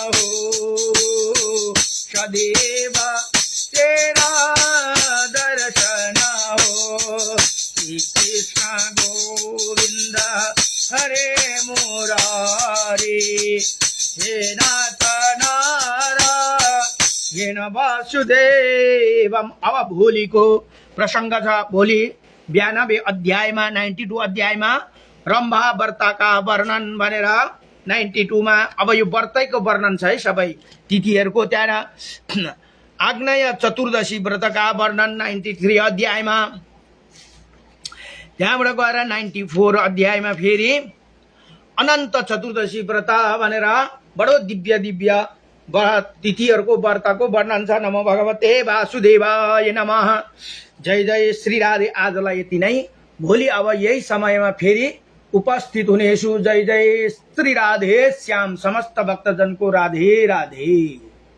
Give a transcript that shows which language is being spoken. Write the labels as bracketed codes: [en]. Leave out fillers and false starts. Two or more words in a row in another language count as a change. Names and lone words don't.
[hi] हो सदैव तेरा दर्शन हो श्री कृष्ण गोविंद हरे मुरारी हे नाथ नारायण वासुदेवम। [ne] अब भोलिको प्रसङ्ग छ। भोलि 92 अध्यायमा 92 अध्यायमा रम्भा व्रतका वर्णन भनेर 92 मा अब यो व्रतैको वर्णन छ है सबै तिथिहरूको। त्यहाँ आग्नेय चतुर्दशी व्रतका वर्णन 93 अध्यायमा। त्यहाँबाट गएर 94 अध्यायमा फेरि अनन्त चतुर्दशी व्रत भनेर बडो दिव्य दिव्य तिथिहरूको व्रतको वर्णन छ। [sa] नमो भगवते वासुदेवाय नमः। [ne] जय जय श्री राधे। आजलाई यति नै। भोलि अब यही समयमा फेरि उपस्थित हुनेछु। जय जय श्री राधे श्याम। समस्त भक्तजनको राधे राधे।